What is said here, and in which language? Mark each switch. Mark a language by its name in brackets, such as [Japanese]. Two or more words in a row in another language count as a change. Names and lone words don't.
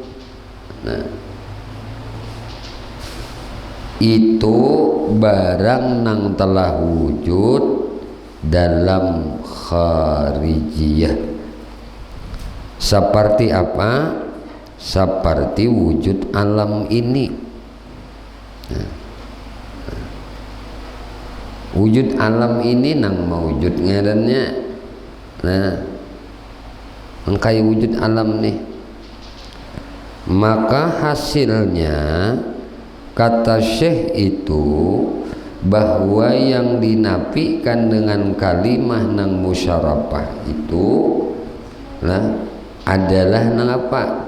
[Banjar] Itu barang nang telah wujud dalam kharijiyah. [Indonesian] Seperti apa? Seperti wujud alam ini. [Banjar] Wujud alam ini nang maujud ngarannya. Mengkai wujud alam nih. [Indonesian] Maka hasilnya kata Syekh itu bahwa yang dinafikan dengan kalimah nang musyarafah itu adalah nang apa?